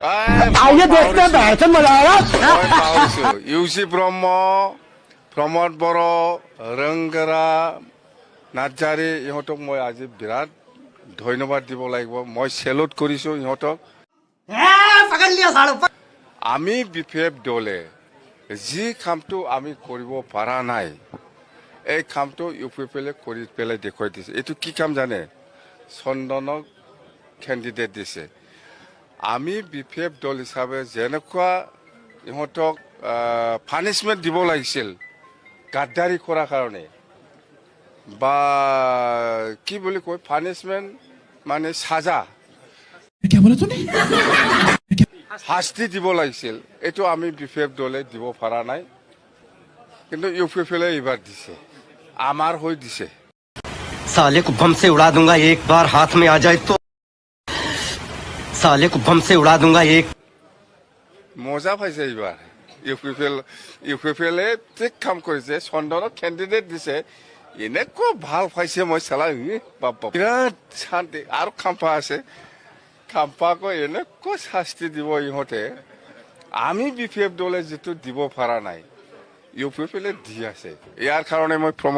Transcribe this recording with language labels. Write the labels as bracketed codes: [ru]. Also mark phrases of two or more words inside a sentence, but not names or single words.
[hi] आइए देखते हैं दर्शन मजा आएगा [as] ইউচি ব্ৰহ্ম প্ৰমোদ বড়ো ৰংগৰা নাৰ্জাৰী ইহঁতক মই আজি বিৰাট ধন্যবাদ দিব লাগিব মই চেলুট কৰিছোঁ ইহঁতক [hi] पकड़ लिया साड़ू [as] আমি বিফেপ দলে যি কামটো আমি কৰিব পৰা নাই এই কামটো ইউ পি পি এলে কৰি পেলাই দেখুৱাই দিছে এইটো কি কাম জানে চন্দনক কেণ্ডিডেট দিছে আমি বিফেপ দল হিচাপে যেনেকুৱা ইহঁতক পানিছমেণ্ট দিব লাগিছিল গাদ্দাৰী কৰাৰ কাৰণে বা কি বুলি কয় পানিছমেণ্ট মানে সাজা [hi] क्या बोला तूने [as] শাস্তি দিব লাগিছিল এইটো আমি বিফেপ দলে দিব পৰা নাই কিন্তু ইউ পি পি এলে এইবাৰ দিছে আমাৰ হৈ দিছে [hi] साले को बम से उड़ा दूंगा एक बार हाथ में आ जाए तो साले को बम से उड़ा दूंगा एक [as] মজা পাইছে এইবাৰ ইউ পি পি এলে ঠিক কাম কৰিছে চন্দনক কেণ্ডিডেট দিছে এনেকুৱা ভাল পাইছে মই চালা বিৰাট শান্তি আৰু খাম্পা আছে খাম্পাকো এনেকুৱা শাস্তি দিব ইহঁতে আমি বি পি এফ দলে যিটো দিব পৰা নাই ইউ পি পি এলে দি আছে ইয়াৰ কাৰণে মই